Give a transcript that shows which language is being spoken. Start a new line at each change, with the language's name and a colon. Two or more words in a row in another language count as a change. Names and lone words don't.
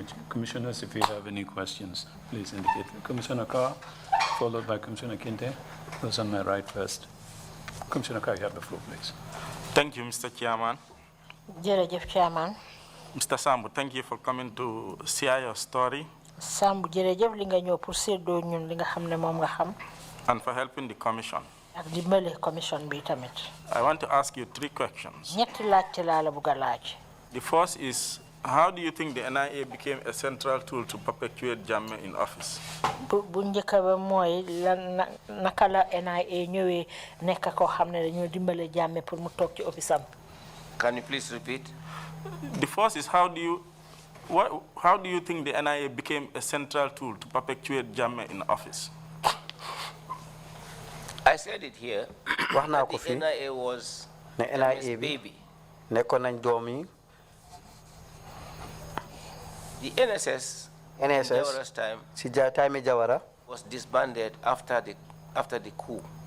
English: Commissioners, if you have any questions, please indicate. Commissioner Carr, followed by Commissioner Kinte. Those on my right first. Commissioner Carr, you have the floor, please. Thank you, Mr. Chairman.
Wolof: Jërëjëf Chairman.
English: Mr. Sambu, thank you for coming to share your story.
Wolof: Sambu jërëjëf li nga ñëw pour séddoo ñun li nga xam ne moom nga xam.
English: And for helping the commission.
Wolof: Ak dimbale commission bi tamit.
English: I want to ask you 3 questions.
Wolof: ñetti laajte laa la bëgg a laaj.
English: The first is, how do you think the NIA became a central tool to perpetuate Jammeh in office?
Wolof: Bu njëkk ba mooy naka la NIA ñëwee nekk koo xam ne dañoo dimbale Jammeh pour mu toog ci office am.
English: Can you please repeat? The first is, how do you how do you think the NIA became a central tool to perpetuate Jammeh in office? I said it here. That the NIA was Jammeh's baby. The NSS in Jawara's time was disbanded after the coup.